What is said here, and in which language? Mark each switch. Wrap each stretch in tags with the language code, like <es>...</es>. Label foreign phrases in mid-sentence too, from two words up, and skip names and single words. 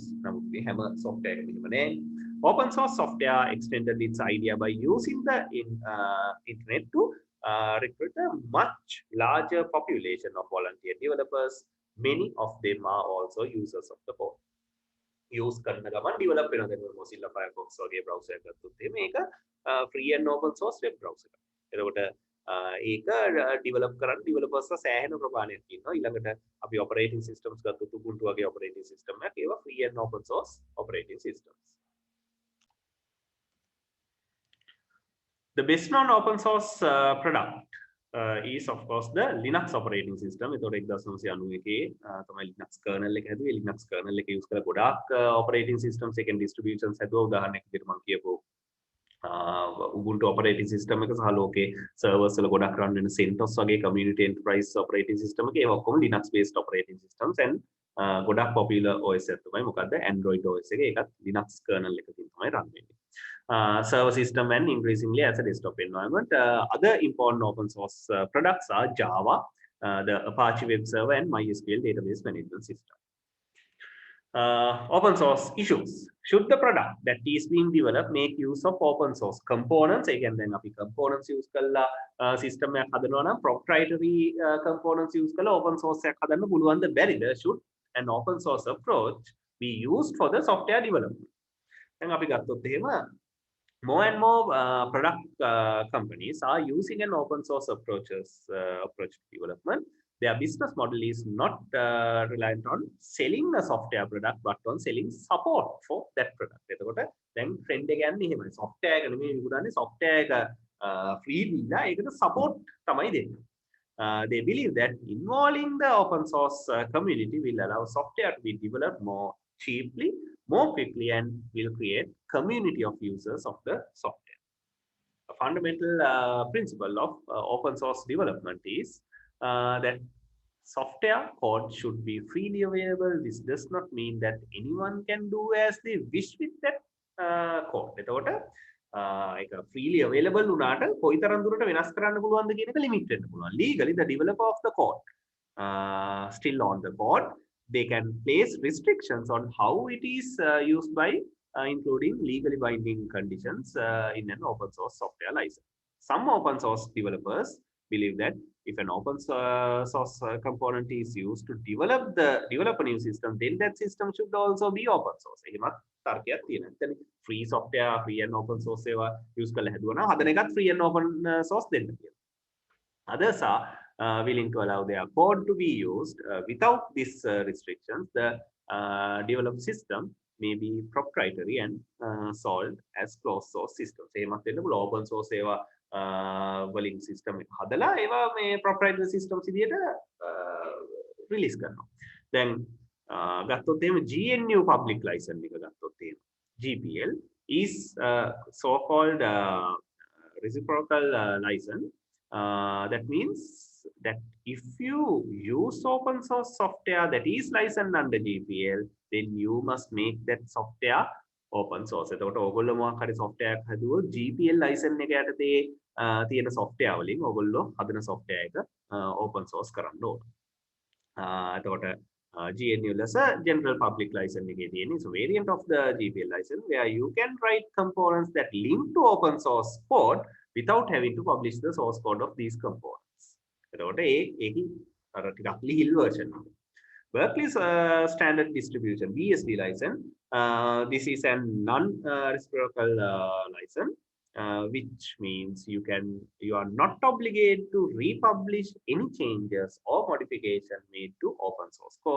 <en>Now we have a software. Open source software extended its idea by using the internet to recruit a much larger population of volunteer developers. Many of them are also users of the code.</en> <si>use කරන ගමන් develop වෙනවා. දැන් Mozilla Firefox වගේ browser එකක් ගත්තොත් මේක</si> <en>free and open source web browser</en> <si>එකක්. එතකොට ඒක develop කරන්න developers සෑහෙන ප්‍රමාණයක් ඉන්නවා. ඊළඟට අපි</si> <en>operating systems</en> <si>ගත්තොත් Ubuntu වගේ</si> <en>operating system</en> <si>එකක් ඒවා</si> <en>free and open source operating systems. The best known open source product is of course the Linux operating system.</en> <si>ඒතකොට 1991 තමයි Linux kernel එක හැදුවේ. Linux kernel එක use කරලා ගොඩාක්</si> <en>operating systems</en> <si>එකෙන් distributions හැදුවා. උදාහරණයක් විදිහට මම කියපුවා Ubuntu</si> <en>operating system</en> <si>එක සහ ලෝකේ servers වල ගොඩක් run වෙන CentOS වගේ</si> <en>community enterprise operating system</en> <si>එක ඒවා ඔක්කොම</si> <en>Linux based operating systems and</en> <si>ගොඩක්</si> <en>popular OS</en> <si>එක තමයි මොකද්ද Android OS එක. ඒකත් Linux kernel එකකින් තමයි run වෙන්නේ.</si> <en>Server system and increasingly as a desktop environment. Other important open source products are Java, the Apache Web Server and MySQL database management system. Open source issues. Should the product that is being developed make use of open source components? Again, then</en> <si>අපි</si> <en>components use</en> <si>කරලා system එකක් හදනවා නම්</si> <en>proprietary components use</en> <si>කරලා</si> <en>open source</en> <si>එකක් හදන්න පුළුවන්ද බැරිද?</si> <en>Should an open source approach be used for the software development?</en> <si>දැන් අපි ගත්තොත් එහෙම</si> <en>more and more product companies are using an open source approach to development. Their business model is not reliant on selling a software product, but on selling support for that product.</en> <si>එතකොට දැන් trend එක යන්නේ එහෙමයි. software එක නෙමෙයි විකුණන්නේ software එක free දීලා ඒකට support තමයි දෙන්නේ.</si> <en>They believe that involving the open source community will allow software to be developed more cheaply, more quickly, and will create community of users of the software. A fundamental principle of open source development is that software code should be freely available. This does not mean that anyone can do as they wish with that code.</en> <si>එතකොට ඒක</si> <en>freely available</en> <si>වුණාට කොයිතරම් දුරට වෙනස් කරන්න පුළුවන්ද කියන එක limit වෙන්න පුළුවන්.</si> <en>Legally, the developer of the code still on the code, they can place restrictions on how it is used by including legally binding conditions in an open source software license. Some open source developers believe that if an open source component is used to develop a new system, then that system should also be open source.</en> <si>එහෙමත් තර්කයක් තියෙනවා. එතන</si> <en>free software, free and open source</en> <si>ඒවා use කරලා හැදුවා නම් හදන එකත්</si> <en>free and open source</en> <si>දෙන්න කියලා.</si> <en>Others are willing to allow their code to be used without these restrictions. The developed system may be proprietary and sold as closed source systems.</en> <si>එහෙමත් වෙන්න පුළුවන්</si> <en>open source</en> <si>ඒවා වලින් system එක හදලා ඒවා මේ</si> <en>proprietary systems</en> <si>විදියට release කරනවා. දැන් ගත්තොත් එහෙම</si> <en>GNU public license</en> <si>එක ගත්තොත් එහෙම</si> <en>GPL is so called reciprocal license. That means that if you use open source software that is licensed under GPL, then you must make that software open source.</en> <si>එතකොට ඕගොල්ලෝ මොකක් හරි software එකක් හදුවොත් GPL license එක යටතේ තියෙන software වලින් ඕගොල්ලෝ හදන software එක</si> <en>open source</en> <si>කරන්න ඕන.</si> <en>එතකොට GNU ලෙස general public license</en> <si>එකේ තියෙන</si> <en>is a variant of the GPL license where you can write components that link to open source code without having to publish the source code of these components.</en> <si>එතකොට ඒකේ අර ටිකක් ලිහිල් version එක.</si> <en>Berkeley's standard distribution BSD license. This is a non-reciprocal license, which means you are not obligated to republish any changes or modification made to open source code.</en>